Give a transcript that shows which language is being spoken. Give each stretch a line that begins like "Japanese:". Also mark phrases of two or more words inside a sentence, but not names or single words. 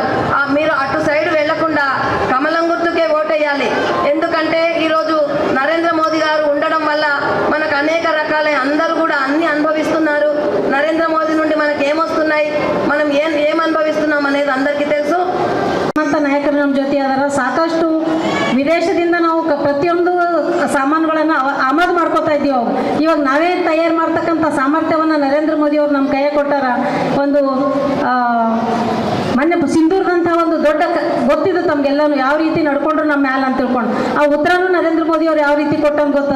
Telugu: మీరు అటు సైడ్ వెళ్లకుండా కమలం గుర్తుకే ఓటేయాలి. ఎందుకంటే ఈరోజు నరేంద్ర మోదీ గారు ఉండడం వల్ల మనకు అనేక రకాల అందరూ కూడా అన్ని అనుభవిస్తున్నారు. నరేంద్ర మోదీ నుండి మనకి ఏమొస్తున్నాయి, మనం ఏం అనుభవిస్తున్నాం అనేది అందరికీ తెలుసు.
Kannada: ನಾಯಕರು ನಮ್ಮ ಜೊತೆ ಅದರ ಸಾಕಷ್ಟು ವಿದೇಶದಿಂದ ನಾವು ಪ್ರತಿಯೊಂದು ಸಾಮಾನುಗಳನ್ನು ಆಮದು ಮಾಡ್ಕೋತಾ ಇದ್ದೀವಿ. ಇವಾಗ ನಾವೇ ತಯಾರು ಮಾಡ್ತಕ್ಕಂಥ ಸಾಮರ್ಥ್ಯವನ್ನು ನರೇಂದ್ರ ಮೋದಿ ಅವರು ನಮ್ಮ ಕೈಗೆ ಕೊಟ್ಟಾರ. ಒಂದು ಮೊನ್ನೆ ಸಿಂಧೂರದಂಥ ಒಂದು ದೊಡ್ಡ ಗೊತ್ತಿದ್ದು ತಮಗೆಲ್ಲನೂ ಯಾವ ರೀತಿ ನಡ್ಕೊಂಡ್ರು ನಮ್ಮ ಮ್ಯಾಲ ಅಂತ ತಿಳ್ಕೊಂಡು ಆ ಉತ್ತರನೂ ನರೇಂದ್ರ ಮೋದಿ ಅವರು ಯಾವ ರೀತಿ ಕೊಟ್ಟಂಗೆ ಗೊತ್ತದ.